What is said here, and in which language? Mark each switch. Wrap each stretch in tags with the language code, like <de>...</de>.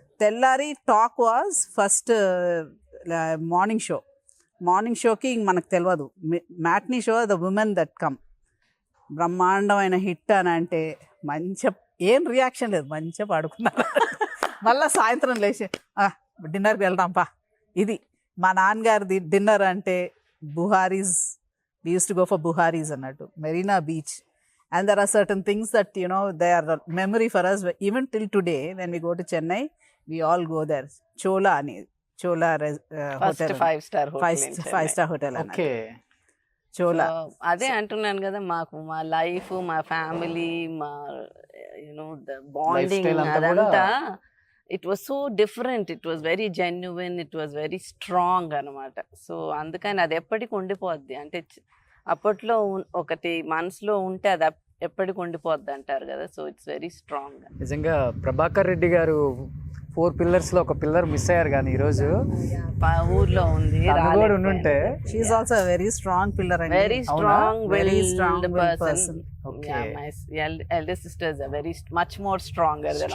<te>తెల్లారి talk was first morning షోకి మనకు తెలియదు, matinee show the women that come బ్రహ్మాండమైన హిట్ అని అంటే మంచిగా ఏం రియాక్షన్ లేదు, మంచిగా పడుకున్నారు. మళ్ళీ సాయంత్రం లేచి డిన్నర్కి వెళ్దాంపా. ఇది మా నాన్నగారిది డిన్నర్ అంటే బుహారీస్,</te> <en>we used to go for Buharis</en> <te>అన్నట్టు, Marina beach.</te> <en>And there are certain things that, they are memory for us. Even till today, when we go to Chennai, we all go there. Chola</en> <te>first</te> <en>hotel. 5-star Five-star hotel.</en> <te>Okay.</te> <en>Chola.</en> <te>అదే అంటున్నాను కదా, మాకు మా life, మా family, మా the bonding Lifestyle అంతా కూడా-</te> <en>అదంతా it was so different, it was very genuine, it was very strong అనమాట.</en> <te>సో అందుకని అది ఎప్పటికి ఉండిపోద్ది. అంటే అప్పట్లో ఒకటి మనసులో ఉంటే అది ఎప్పటికి ఉండిపోద్ది అంటారు కదా.</te> <en>So it's very strong.</en> <te>నిజంగా ప్రభాకర్ రెడ్డి గారు 4 pillars లో ఒక పిల్లర్ మిస్ అయ్యారు, కానీ ఈరోజు ఊర్లో ఉంది, తను కూడా ఉండుంటే.</te> <en>She is also a very strong pillar. Very</en> <te>అవునా?</te> <en>Strong, Very strong willed willed person. Okay. My elder sisters are very much more stronger than all</en>